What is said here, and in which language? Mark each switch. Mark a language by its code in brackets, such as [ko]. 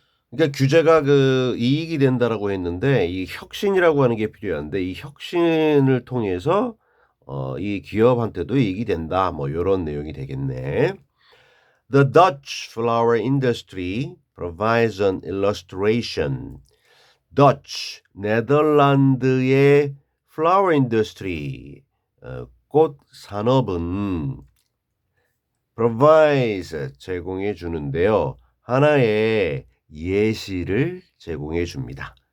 [ko] 그러니까 규제가 그 이익이 된다라고 했는데 이 혁신이라고 하는 게 필요한데 이 혁신을 통해서 이 기업한테도 이익이 된다. 뭐 요런 내용이 되겠네. [en] The Dutch flower industry provides an illustration. [ko] Dutch 네덜란드의 flower industry 꽃 산업은 provides 제공해 주는데요. 하나의 예시를 제공해 줍니다.